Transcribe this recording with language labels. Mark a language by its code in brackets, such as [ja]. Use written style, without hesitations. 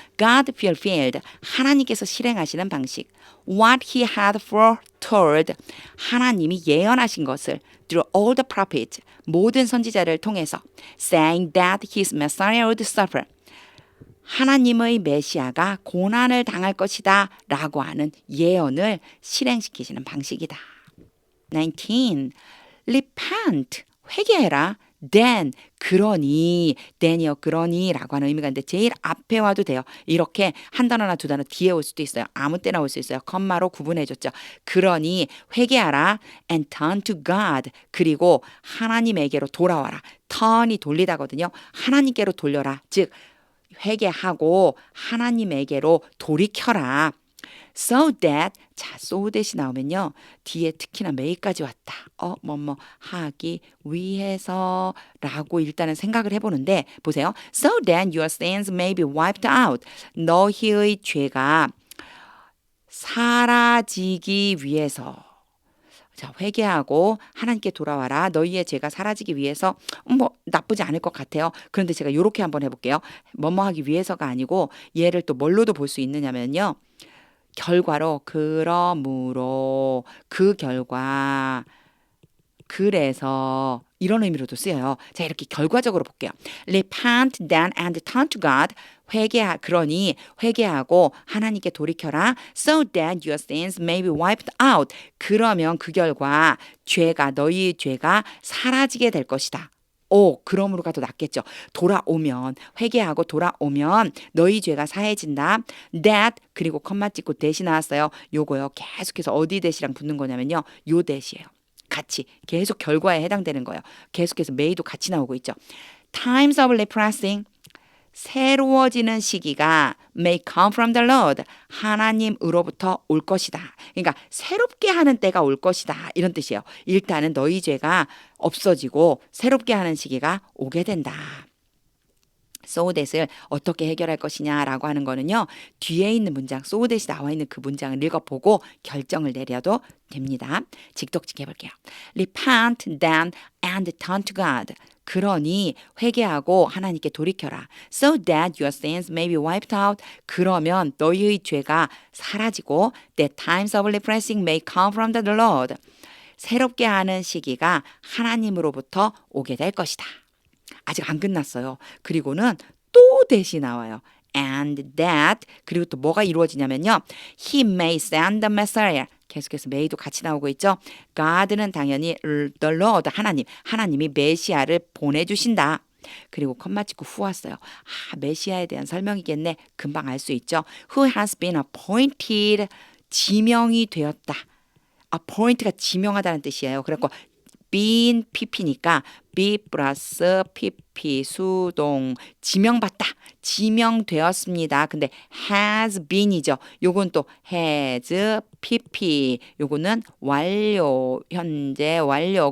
[en] God fulfilled, [ko] 하나님께서 실행하시는 방식. [en] What he had foretold, [ko] 하나님이 예언하신 것을 [en] through all the prophets, [ko] 모든 선지자를 통해서 [en] saying that his Messiah would suffer, [ko] 하나님의 메시아가 고난을 당할 것이다 라고 하는 예언을 실행시키시는 방식이다. 19. [en] Repent, [ko] 회개해라. Then, 그러니, then이요, 그러니 라고 하는 의미가 있는데 제일 앞에 와도 돼요. 이렇게 한 단어나 두 단어 뒤에 올 수도 있어요. 아무 때나 올 수 있어요. 컴마로 구분해줬죠. 그러니 회개하라. [en] And turn to God, [ko] 그리고 하나님에게로 돌아와라. turn이 돌리다거든요. 하나님께로 돌려라. 즉 회개하고 하나님에게로 돌이켜라. [en] So that, [ko] 자, so that이 나오면요. 뒤에 특히나 may까지 왔다. 하기 위해서 라고 일단은 생각을 해보는데 보세요. [en] So that your sins may be wiped out. [ko] 너희의 죄가 사라지기 위해서. 자, 회개하고 하나님께 돌아와라. 너희의 죄가 사라지기 위해서 나쁘지 않을 것 같아요. 그런데 제가 이렇게 한번 해볼게요. 하기 위해서가 아니고 얘를 또 뭘로도 볼 수 있느냐면요. 결과로 그러므로 그 결과 그래서 이런 의미로도 쓰여요. 자, 이렇게 결과적으로 볼게요. [en] Repent then and turn to God. [ko] 그러니 회개하고 하나님께 돌이켜라. [en] So that your sins may be wiped out. [ko] 그러면 그 결과 너희의 죄가 사라지게 될 것이다. 그러므로가 더 낫겠죠. 돌아오면, 회개하고 돌아오면 너희 죄가 사해진다. That, 그리고 컴마 찍고 that이 나왔어요. 요거요. 계속해서 어디 that이랑 붙는 거냐면요. 요 that이에요. 같이 계속 결과에 해당되는 거예요. 계속해서 may도 같이 나오고 있죠. [en] Times of refreshing, [ko] 새로워지는 시기가 [en] may come from the Lord, [ko] 하나님으로부터 올 것이다. 그러니까 새롭게 하는 때가 올 것이다. 이런 뜻이에요. 일단은 너희 죄가 없어지고 새롭게 하는 시기가 오게 된다. So that을 어떻게 해결할 것이냐라고 하는 거는요. 뒤에 있는 문장, so that이 나와 있는 그 문장을 읽어보고 결정을 내려도 됩니다. 직독직 해볼게요. [en] Repent then and turn to God. [ko] 그러니 회개하고 하나님께 돌이켜라. [en] So that your sins may be wiped out. [ko] 그러면 너희의 죄가 사라지고 [en] that times of refreshing may come from the Lord. [ko] 새롭게 하는 시기가 하나님으로부터 오게 될 것이다. 아직 안 끝났어요. 그리고는 또 that이 나와요. [en] And that, [ko] 그리고 또 뭐가 이루어지냐면요. [en] He may send the Messiah. [ko] 계속해서 may도 같이 나오고 있죠. God는 당연히 the Lord, 하나님이 메시아를 보내주신다. 그리고 컴마 찍고 후 왔어요. 메시아에 대한 설명이겠네. 금방 알 수 있죠. [en] Who has been appointed, [ko] 지명이 되었다. appoint가 지명하다는 뜻이에요. 그래서 been pp니까 be 플러스 pp 수동 지명받다. 지명되었습니다. 근데 has been이죠. 요건 또 has pp 요거는 완료 현재 완료.